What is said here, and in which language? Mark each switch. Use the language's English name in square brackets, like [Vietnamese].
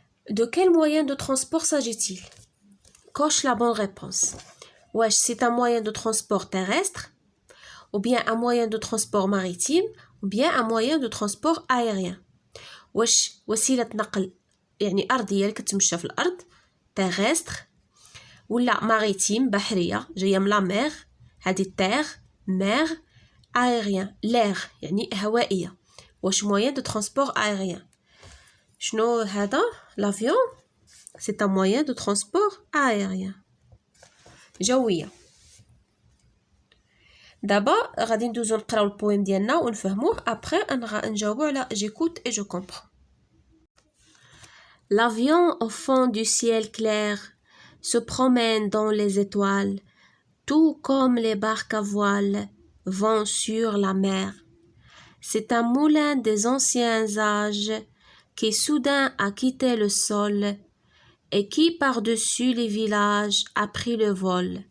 [French] De quel moyen de transport s'agit-il. Coche la bonne réponse. Wesh, c'est un moyen de transport terrestre ou bien un moyen de transport maritime ou bien un moyen de transport aérien. [Arabic] wesh وسيلة نقل يعني أرضية اللي كتمشى في الأرض terrestre ولا maritime بحرية جاية من لا مير هذه terre mer aérien l'air يعني هوائية. [French] واش moyen de transport aérien. [Arabic] شنو هذا [French] l'avion c'est un moyen de transport aérien جوية. [Arabic] دابا غادي ندوزو نقراو البويم ديالنا ونفهموه après نجاوبو على [French] j'écoute et je comprends. L'avion au fond du ciel clair se promène dans les étoiles tout comme les barques à voile vont sur la mer. C'est un moulin des anciens âges qui soudain a quitté le sol et qui par-dessus les villages a pris le vol.